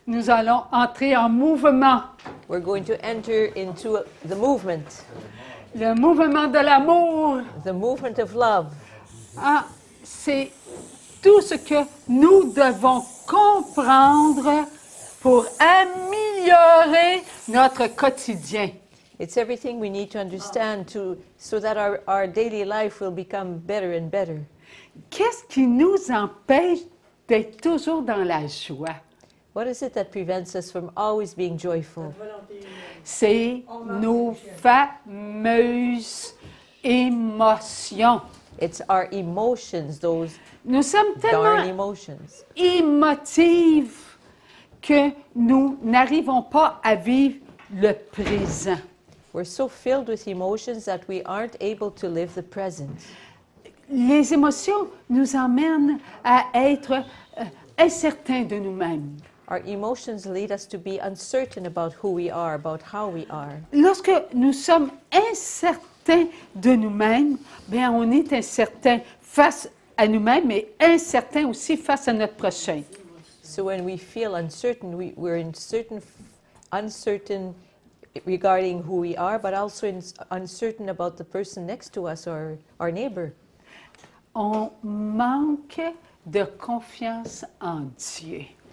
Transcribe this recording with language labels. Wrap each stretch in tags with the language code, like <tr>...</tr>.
<fr>nous allons entrer en mouvement.</fr> <en>we're going to enter into the movement</en> <fr>Le mouvement de l'amour,</fr> <en>of love.</en> <fr>ah, c'est tout ce que nous devons comprendre pour améliorer notre quotidien.</fr> <en>It's everything we need to understand so that our daily life will become better and better.</en> <fr>Qu'est-ce qui nous empêche d'être toujours dans la joie?</fr> <en>What is it that prevents us from always being joyful?</en> <fr>C'est nos fameuses émotions.</fr> <en>It's our emotions, those</en> <fr>Nous sommes</fr> <en>darn</en> <fr>tellement</fr> <en>emotions.</en> <fr>émotifs que nous n'arrivons pas à vivre le présent.</fr> <en>We're so filled with emotions that we aren't able to live the present.</en> <fr>Les émotions nous emmènent à être incertains de nous-mêmes.</fr> <en>Our emotions lead us to be uncertain about who we are, about how we are.</en> <fr>Lorsque nous sommes incertains de nous-mêmes, bien, on est incertain face à nous-mêmes, mais incertain aussi face à notre prochain.</fr> <en>So when we feel uncertain, we're uncertain regarding who we are, but also uncertain about the person next to us or our neighbor.</en> <fr>On manque de confiance en Dieu.</fr>